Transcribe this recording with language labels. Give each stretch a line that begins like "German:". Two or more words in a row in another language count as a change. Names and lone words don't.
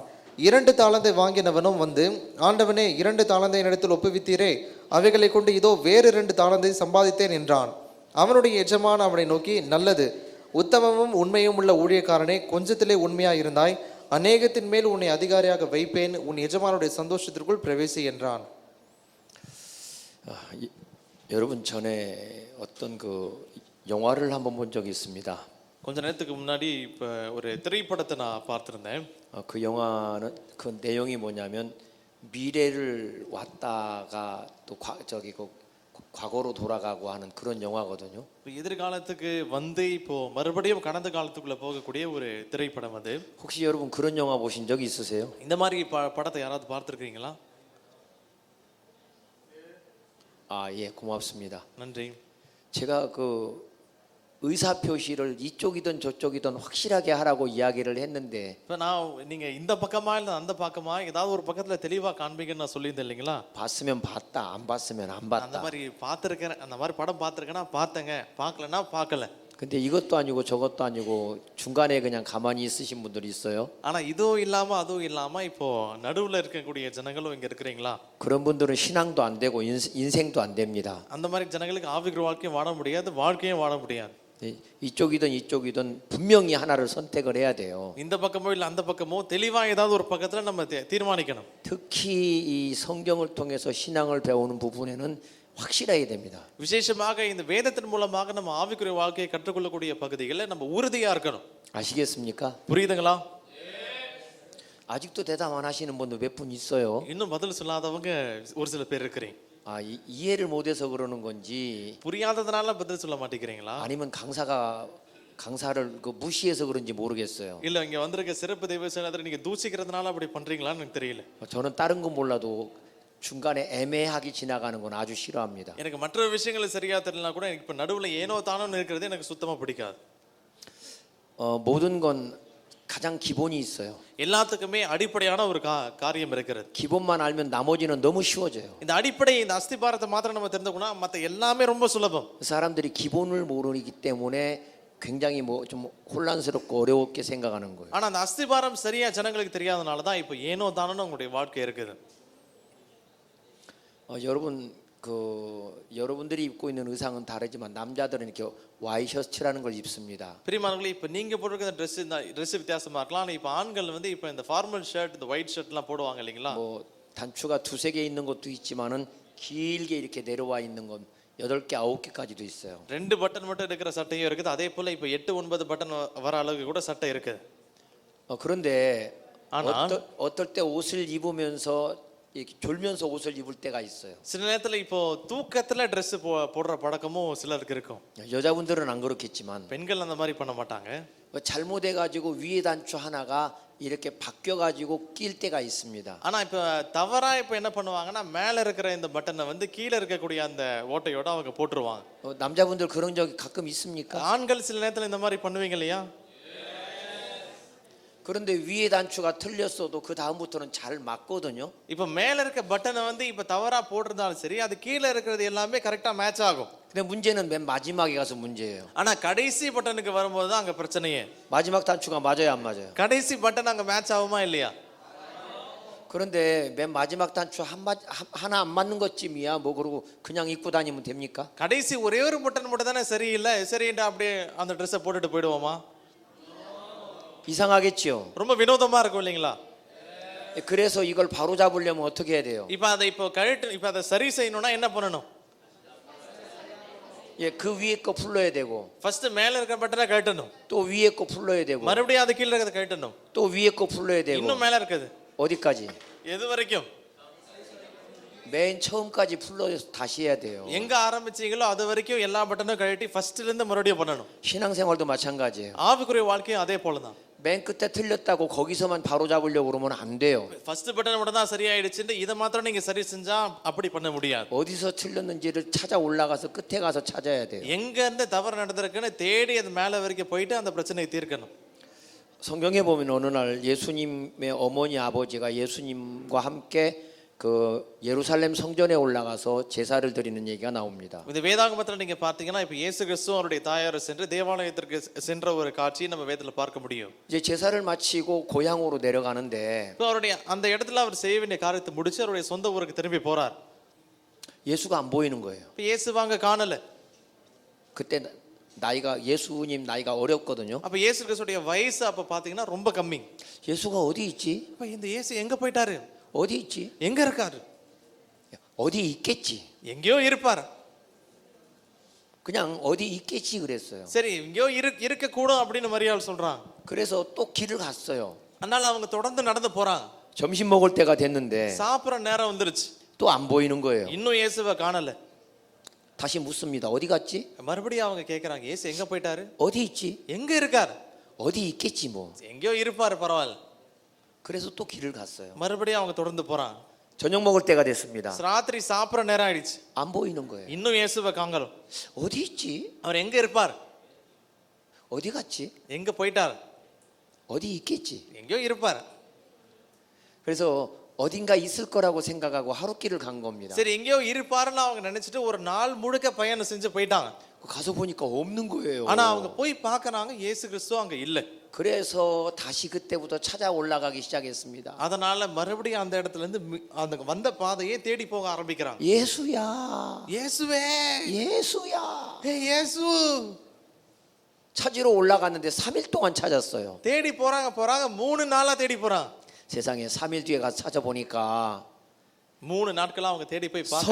Tamil: 2 தாளந்தை வாங்கினவனும் வந்து, ஆண்டவனே, 2 தாளந்தை என்னிடத்தில் ஒப்புவித்தீரே, அவைகளை கொண்டு இதோ வேறு 2 தாளந்தை சம்பாதித்தேன் என்றான். அவனுடைய எஜமான் அவனை நோக்கி, நல்லது, உத்தமமும் உண்மையும் உள்ள ஊழியக்காரனே, கொஞ்சத்திலே உண்மையாய் இருந்தாய், அநேகத்தின் மேல் உன்னை அதிகாரியாக வைப்பேன், உன் எஜமானுடைய சந்தோஷத்திற்குள் பிரவேசி என்றான்.
Korean: 여러분 전에 어떤 그 영화를 한번 본 적이 있습니다.
Tamil: கொஞ்ச நேரத்துக்கு முன்னாடி இப்போ ஒரு திரைப்படத்தை நான் பார்த்துருந்தேன்.
Korean: 그 영화는 그 내용이 뭐냐면 미래를 왔다가 또 과거로 돌아가고 하는 그런 영화거든요.
Tamil: எதிர்காலத்துக்கு வந்து இப்போ மறுபடியும் கடந்த காலத்துக்குள்ள போகக்கூடிய ஒரு திரைப்படம் அது.
Korean: 혹시 여러분 그런 영화 보신 적 있으세요?
Tamil: இந்த மாதிரி படத்தை யாராவது பார்த்துருக்கீங்களா?
Korean: 예, 고맙습니다.
Tamil: நன்றி.
Korean: 제가 그 의사 표시를 이쪽이든 저쪽이든 확실하게 하라고 이야기를 했는데
Tamil: இப்போ நான் நீங்க இந்த பக்கமா இல்லை அந்த பக்கமா ஏதாவது ஒரு பக்கத்துல தெளிவா காண்பீங்கன்னு நான் சொல்லியிருந்தேன் இல்லைங்களா?
Korean: 봤으면 봤다, 안 봤으면 안
Tamil: அந்த
Korean: 봤다.
Tamil: மாதிரி பார்த்துருக்கேன், அந்த மாதிரி படம் பார்த்துருக்கேன்னா பார்த்தேங்க, பார்க்கலன்னா பார்க்கல.
Korean: 근데 이것도 아니고 저것도 아니고 중간에 그냥 가만히 있으신 분들이 있어요.
Tamil: ஆனா இதுவும் இல்லாம அதுவும் இல்லாம இப்போ நடுவுல இருக்கக்கூடிய ஜனங்களும் இங்க இருக்கிறீங்களா?
Korean: 그런 분들은 신앙도 안 되고 인생도 안 됩니다.
Tamil: அந்த மாதிரி ஜனங்களுக்கு ஆவிக்குரிய வாழ்க்கையும் வாழ முடியாது, வாழ்க்கையும் வாழ முடியாது.
Korean: 이쪽이든 분명히 하나를 선택을 해야 돼요.
Tamil: இந்த பக்கமோ இல்ல அந்த பக்கமோ தெளிவா ஏதாவது ஒரு பக்கத்துல நம்ம தீர்மானிக்கணும்.
Korean: 특히 이 성경을 통해서 신앙을 배우는 부분에는 확실해야 됩니다.
Tamil: விசேஷமாக இந்த வேதத்தின் மூலமாக நம்ம ஆவிக்குரிய வாழ்க்கையை கற்றுக்கொள்ளக்கூடிய பகுதிகளில் நம்ம உறுதியா இருக்கணும்.
Korean: 아시겠습니까?
Tamil: புரியுதுங்களா?
Korean: 아직도 대답 안 하시는 분도 몇 분 있어요.
Tamil: இன்னும் பதில் சொல்லாதவங்க ஒரு சில பேர் இருக்கிறீங்க.
Korean: 이해를 못해서 그러는 건지
Tamil: புரியாததுனால பதில் சொல்ல மாட்டேங்கிறீங்களா?
Korean: 아니면 강사를 그 무시해서 그런지 모르겠어요.
Tamil: இல்ல இங்க வந்திருக்க சிறப்பு தெய்வ சேனத்தை நீங்க தூசிக்கிறதுனால அப்படி பண்றீங்களான்னு எனக்கு தெரியல.
Korean: 저는 다른 건 몰라도 중간에 애매하게 지나가는 건 아주 싫어합니다.
Tamil: எனக்கு மற்ற விஷயங்கள் சரியா தெரியலனா கூட எனக்கு இப்ப நடுவுல ஏனோ தானோன்னு இருக்கிறது எனக்கு சுத்தமா பிடிக்காது.
Korean: 모든 건 가장 기본이 있어요.
Tamil: எல்லாத்துக்குமே அடிப்படையான ஒரு காரியம் இருக்கிறது.
Korean: 기본만 알면 나머지는 너무 쉬워져요.
Tamil: இந்த அடிப்படை, இந்த அஸ்திபாரத்தை மாத்திரம் நம்ம தெரிந்துக்கணும், மத்த எல்லாமே ரொம்ப சுலபம்.
Korean: 사람들이 기본을 모르기 때문에 굉장히 좀 혼란스럽고 어렵게 생각하는 거예요.
Tamil: ஆனா அந்த அஸ்திபாரம் சரியா ஜனங்களுக்கு தெரியாதனால தான் இப்போ ஏனோ தானோன்னு உங்களுடைய வாழ்க்கை இருக்குது.
Korean: 여러분 여러분들이 입고 있는 의상은 다르지만 남자들은 이렇게 와이셔츠라는 걸 입습니다.
Tamil: பிரியமானவர்களே, இப்போ நீங்க போட்டிருக்கிற Dress வித்தியாசமா இருக்கலாம். ஆனா இப்போ ஆண்கள் வந்து இப்போ இந்த
English: formal shirt,
Tamil: இந்த
English: white shirt
Tamil: போடுவாங்க இல்லைங்களா?
Korean: 단추가 2-3개 있는 것도 있지만은 길게 이렇게 내려와 있는 건 8개, 9개까지도 있어요.
Tamil: 2 பட்டன் மட்டும் இருக்கிற சட்டையும் இருக்குது. அதே போல இப்போ 8, 9 பட்டன் வர அளவுக்கு கூட சட்டை இருக்குது.
Korean: 그런데
Tamil: ஆனா
Korean: 어떨 때 옷을 입으면서 이렇게 졸면서 옷을 입을 때가 있어요.
Tamil: சில நேரத்துல இப்போ தூக்கத்துல Dress போடுற பழக்கமும் சிலருக்கு இருக்கும்.
Korean: 여자분들은 안 그렇겠지만
Tamil: பெண்கள் அந்த மாதிரி பண்ண மாட்டாங்க.
Korean: 잘못해 가지고 위에 단추 하나가 이렇게 바뀌어 가지고 낄 때가 있습니다.
Tamil: ஆனா இப்போ தவறா இப்போ என்ன பண்ணுவாங்கன்னா மேல இருக்கிற இந்த பட்டனை வந்து கீழ இருக்கக்கூடிய அந்த ஓட்டையோட அவங்க போட்டுருவாங்க.
Korean: 남자분들 그런 적 가끔 있습니까?
Tamil: ஆண்கள் சில நேரத்துல இந்த மாதிரி பண்ணுவீங்க இல்லையா?
Korean: 그런데 위에 단추가 틀렸어도 그 다음부터는 잘 맞거든요.
Tamil: இப்ப மேல இருக்க பட்டனை வந்து இப்ப தவறா போட்டிருந்தாலும் சரி அது கீழே இருக்கிறது எல்லாமே
English: correct match
Tamil: ஆகும்.
Korean: 근데 문제는 맨 마지막에 가서 문제예요.
Tamil: ஆனா கடைசி பட்டனுக்கு வரும்போது தான் அங்க பிரச்சனையே.
Korean: 마지막 단추가 맞아요, 안 맞아요?
Tamil: கடைசி பட்டன் அங்க மேட்ச் ஆகுமா இல்லையா?
Korean: 그런데 맨 마지막 단추 하나 안 맞는 것쯤이야. 뭐 그러고 그냥 입고 다니면 됩니까?
Tamil: கடைசி ஒரே ஒரு பட்டன் மட்டும் தானே சரியில்லை, சரின்ட்டு அப்படியே அந்த ட்ரெஸ்ஸை போட்டுட்டு போயிடுவோமா?
Korean: 이상하겠지요.
Tamil: ரொம்ப வினோதமா இருக்கும் இல்லைங்களா?
Korean: 그래서 이걸 바로 잡으려면 어떻게 해야 돼요?
Tamil: இப்போ அதை சரி செய்யணும்னா என்ன பண்ணணும்?
Korean: 예, 그 위에 거 풀러야 되고
Tamil: ஃபர்ஸ்ட் மேல இருக்க பட்டனை கழட்டணும்,
Korean: 또 위에 거 풀러야 되고
Tamil: மறுபடியும் அது கீழே இருக்கிறத கழட்டணும்,
Korean: 또 위에 거 풀러야 되고
Tamil: இன்னும் மேல இருக்குது.
Korean: 어디까지?
Tamil: எது வரைக்கும்?
Korean: 맨 처음까지 풀러서 다시 해야 돼요.
Tamil: எங்க ஆரம்பிச்சீங்களோ அது வரைக்கும் எல்லா பட்டனும் கழட்டி ஃபர்ஸ்ட்ல இருந்து மறுபடியும் பண்ணணும்.
Korean: 신앙생활도 마찬가지예요.
Tamil: ஆவிக்குரிய வாழ்க்கையும் அதே போலதான்.
Korean: 맨 끝에 틀렸다고 거기서만 바로 잡으려고 그러면 안 돼요.
English: first button
Tamil: மட்டும் தான் சரியாயிடுச்சுன்னு இதை மாத்திரம் நீங்க சரி செஞ்சா அப்படி பண்ண முடியாது.
Korean: 어디서 틀렸는지를 찾아 올라가서 끝에 가서 찾아야 돼요.
Tamil: எங்க இருந்து தவறு நடந்திருக்குன்னு தேடி அது மேல வரைக்கும் போயிட்டு அந்த பிரச்சனையை தீர்க்கணும்.
Korean: 성경에 보면 어느 날 예수님의 어머니 아버지가 예수님과 함께 그 예루살렘 성전에 올라가서 제사를 드리는 얘기가 나옵니다.
Tamil: இந்த வேதாகமத்துல நீங்க பார்த்தீங்கன்னா இப்ப இயேசு கிறிஸ்து அவருடைய தாயார் சென்று தேவாலயத்திற்கு சென்ற ஒரு காட்சியை நம்ம வேதத்துல பார்க்க முடியும்.
Korean: 이제 제사를 마치고 고향으로 내려가는데
Tamil: இப்போ அவருடைய அந்த இடத்துல அவர் செய்ய வேண்டிய காரியத்தை முடிச்சு அவருடைய சொந்த ஊருக்கு திரும்பி போறார்.
Korean: 예수가 안 보이는 거예요.
Tamil: இப்போ இயேசுவாங்க காணல.
Korean: 그때 나이가 예수님 나이가 어렸거든요.
Tamil: அப்ப இயேசு கிறிஸ்துடைய வயசு அப்ப பாத்தீங்கன்னா ரொம்ப கம்மி.
Korean: 예수가 어디 있지?
Tamil: அப்ப இந்த இயேசு எங்க போயிட்டாரு?
Korean: 어디 있지?
Tamil: எங்க இருக்காரு?
Korean: 어디 있겠지?
Tamil: எங்கேயோ இருப்பார்.
Korean: 그냥 어디 있겠지 그랬어요.
Tamil: சரி எங்கேயோ இருக்க கூடும் அப்படின்னு மரியாள் சொல்றாங்க.
Korean: 그래서 또 길을 갔어요.
Tamil: அதனால அவங்க தொடர்ந்து நடந்து போறாங்க.
Korean: 점심 먹을 때가 됐는데
Tamil: சாப்பிடுற நேரம் வந்துருச்சு.
Korean: 또 안 보이는 거예요.
Tamil: இன்னும் இயேசுவை காணல.
Korean: 다시 묻습니다. 어디 갔지?
Tamil: மறுபடியும் அவங்க கேக்குறாங்க, இயேசு எங்க போயிட்டாரு?
Korean: 어디 있지?
Tamil: எங்க இருக்காரு?
Korean: 어디 있겠지 뭐.
Tamil: எங்கேயோ இருப்பாரு, பரவாயில்ல.
Korean: 그래서 또 길을 갔어요.
Tamil: மறுபடியும் அவங்க தொடர்ந்து போறாங்க.
Korean: 저녁 먹을 때가 됐습니다.
Tamil: ராத்திரி சாப்பிடுற நேரம் ஆயிடுச்சு.
Korean: 안 보이는 거예요.
Tamil: இன்னும் இயேசுவை காணல.
Korean: 어디 있지?
Tamil: அவர் எங்க இருப்பார்?
Korean: 어디 갔지?
Tamil: எங்க போயிட்டார்?
Korean: 어디 있겠지?
Tamil: எங்கேயோ இருப்பார்.
Korean: 그래서 어딘가 있을 거라고 생각하고 하루길을 간 겁니다.
Tamil: சரி எங்கேயோ இருப்பாருன்னு அவங்க நினைச்சிட்டு ஒரு நாள் முழுக்க பயணம் செஞ்சு போயிட்டாங்க.
Korean: 가서 보니까 없는 거예요.
Tamil: ஆனா அவங்க போய் பார்க்கறாங்க, இயேசு கிறிஸ்து அங்க இல்ல.
Korean: 그래서 다시 그때부터 찾아 올라가기 시작했습니다.
Tamil: அதனால மறுபடியும் அந்த இடத்துல இருந்து அந்த வந்த பாதையே தேடி போக ஆரம்பிக்கிறாங்க.
Korean: 예수야.
Tamil: இயேசுவே,
Korean: 예수야.
Tamil: இயேசு.
Korean: 찾으러 올라갔는데 3일 동안 찾았어요.
Tamil: தேடி போறாங்க 3 நாளா தேடி போறாங்க.
Korean: 세상에 3일 뒤에 가서 찾아보니까
Tamil: 3 நாட்களா அவங்க தேடி போய் பார்க்கறாங்க.